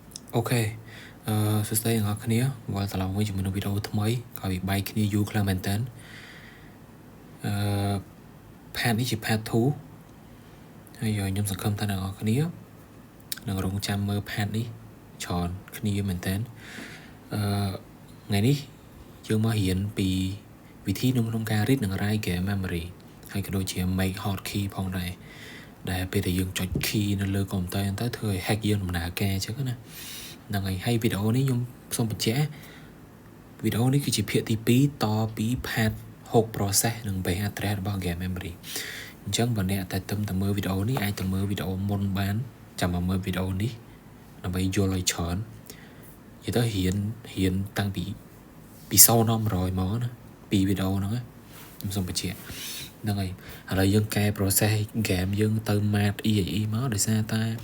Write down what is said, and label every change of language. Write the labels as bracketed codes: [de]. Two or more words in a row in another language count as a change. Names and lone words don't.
[km] Ok,សួស្តីអ្នកគ្នាវល់ត្រឡប់មកជាមួយនឹងវីដេអូថ្មីក៏វាបែកគ្នាយូរខ្លាំងមែនតើផាតនេះជាផាត2ហើយខ្ញុំសង្ឃឹមថាអ្នកគ្នានឹងរងចាំមើលផាតនេះច្រើនគ្នាមែនតើថ្ងៃនេះយើងមករៀនពីវិធីក្នុងការ read និង write [en] game memory [km] ហើយក៏ដូចជា [en] make hotkey [km] ផងដែរដែលពេលដែលយើងចុច key នៅលើកុំព្យូទ័រទៅធ្វើឲ្យ hack យើងដំណើរការអញ្ចឹងណា ហ្នឹងហើយវីដេអូនេះខ្ញុំសូមបញ្ជាក់វីដេអូនេះគឺជាភាគទី2តពី [en] part 6 process [km] និង [en] base address [km] របស់ [en] game memory [km] អញ្ចឹងបើអ្នកតែទៅមើលវីដេអូនេះអាចទៅមើលវីដេអូមុនបានចាំមកមើលវីដេអូនេះដើម្បីយល់ឲ្យច្រើននិយាយទៅរៀនតាំងពី0ដល់100មកណាពីវីដេអូហ្នឹងខ្ញុំសូមបញ្ជាក់ហ្នឹងហើយឥឡូវយើងកែ [en] process game [km] យើងទៅ mat EAE មកដោយសារតែ